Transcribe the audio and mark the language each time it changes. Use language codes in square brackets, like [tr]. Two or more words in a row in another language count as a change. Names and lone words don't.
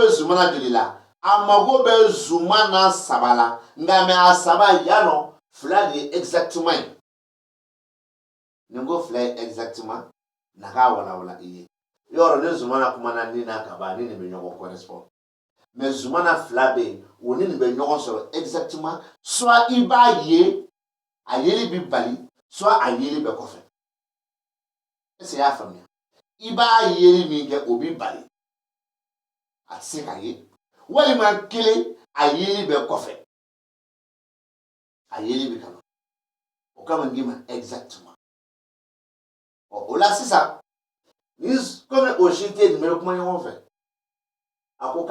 [bm] bɛ zumana joli la a mago bɛ zumana saba la nka mais a saba yanɔ fila de ye exactement ye ni n ko fila ye exactement na k'a walawala i ye yɔrɔ ni zumana kumana ni n'a ka ban ni nin bɛ ɲɔgɔn correspond mais zumana fila bɛ yen o ni nin bɛ ɲɔgɔn sɔrɔ exactement soit i b'a ye a yeli bɛ bali soit a yeli bɛ kɔfɛ [fr] est-ce que [bm] i y'a faamuya i b'a yeli min kɛ o bɛ bali a tɛ se ka ye walima kelen a yeli bɛ kɔfɛ a yeli bɛ kama o kama n k'i ma exactement o la sisan ni comme o si tɛ nin bɛ kuma ɲɔgɔn fɛ a ko